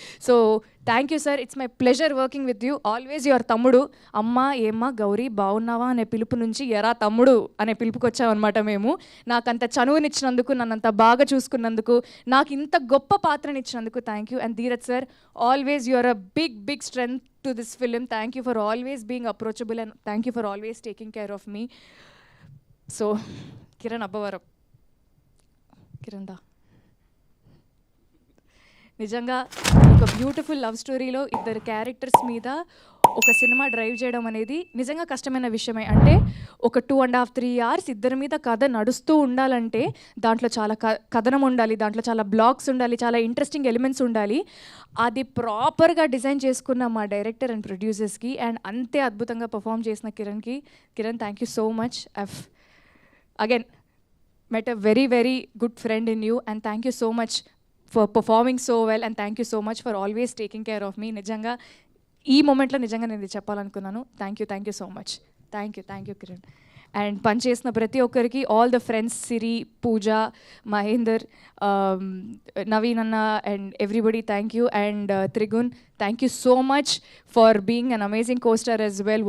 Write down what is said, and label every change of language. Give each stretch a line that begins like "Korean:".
English: So thank you sir, it's my pleasure working with you. Always your తమ్ముడు.
Telugu: అమ్మ ఏమ్మా గౌరీ బాగున్నావా అనే పిలుపు నుంచి ఎరా తమ్ముడు అనే పిలుపుకి వచ్చామన్నమాట మేము. నాకంత చనువునిచ్చినందుకు, నన్నంత బాగా చూసుకున్నందుకు, నాకు ఇంత గొప్ప పాత్రనిచ్చినందుకు
English: Thank you. And Dheeraj sir, always your a big strength to this film. Thank you for always being approachable and thank you for always taking care of me. So Kiran Abbavaram, Kiran da
Telugu: నిజంగా ఒక beautiful love స్టోరీలో ఇద్దరు characters మీద ఒక cinema drive చేయడం అనేది నిజంగా కష్టమైన విషయమే. అంటే ఒక 2.5-3 hours ఇద్దరి మీద కథ నడుస్తూ ఉండాలంటే దాంట్లో చాలా కథనం ఉండాలి, దాంట్లో చాలా బ్లాక్స్ ఉండాలి, చాలా ఇంట్రెస్టింగ్ ఎలిమెంట్స్ ఉండాలి. అది ప్రాపర్గా డిజైన్ చేసుకున్న మా డైరెక్టర్ అండ్ ప్రొడ్యూసర్స్కి అండ్ అంతే అద్భుతంగా పర్ఫామ్ చేసిన Kiran
English: Thank you so much. Again met a very, very good friend in you, and thank you so much for performing so well, and thank you so much for always taking care of me.
Telugu: నిజంగా ఈ మూమెంట్లో నిజంగా నేను ఇది చెప్పాలనుకున్నాను.
English: Thank you so much. Thank you
Telugu: Kiran. And పనిచేసిన ప్రతి ఒక్కరికి, ఆల్ ద ఫ్రెండ్స్, సిరి, పూజ, మహేందర్, నవీన్ అన్న
English: And everybody thank you. And Trigun, thank you so much for being an amazing costar as well.